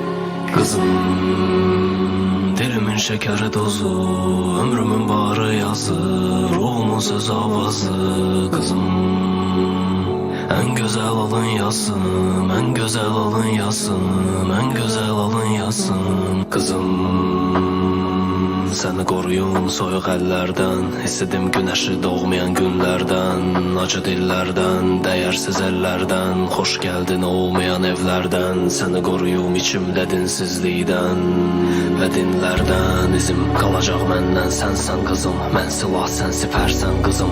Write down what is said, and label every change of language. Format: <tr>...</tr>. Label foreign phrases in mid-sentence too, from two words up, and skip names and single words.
<tr>Kızım, dilimin şekeri tozu, ömrümün baharı yazı, ruhumun sözü havası. Kızım, en güzel alın yazım, en güzel alın yazım, en güzel alın yazım. Kızım, seni koruyum</tr> <az>soyuq əllərdən,</az> <tr>hissedim güneşi doğmayan günlərdən,</tr> <az>acı dillərdən, dəyərsiz əllərdən, xoş gəldin olmayan evlərdən. Səni koruyum içimdə dinsizlikdən və dinlərdən. İzim qalacaq məndən, sənsən qızım, mən silah, sən sipərsən qızım.</az>